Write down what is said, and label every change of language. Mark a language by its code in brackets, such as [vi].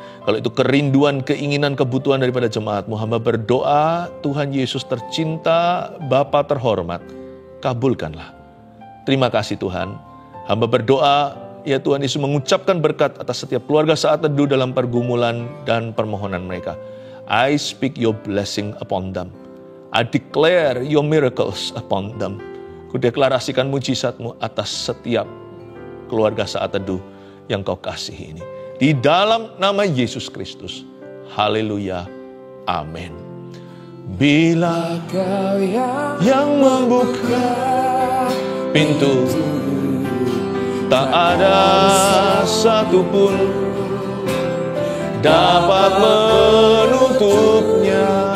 [id] Kalau itu kerinduan, keinginan, kebutuhan daripada jemaat-Mu, hamba berdoa, Tuhan Yesus tercinta, Bapa terhormat, kabulkanlah. Terima kasih Tuhan. Hamba berdoa, ya Tuhan Yesus mengucapkan berkat atas setiap keluarga saat teduh dalam pergumulan dan permohonan mereka. [en] I speak your blessing upon them. I declare your miracles upon them. [id] Kudeklarasikan mujizat-Mu atas setiap keluarga saat teduh yang Kau kasihi ini. Di dalam nama Yesus Kristus. Haleluya. Amin. Bila Kau yang membuka pintu, tak ada satupun dapat menutupnya.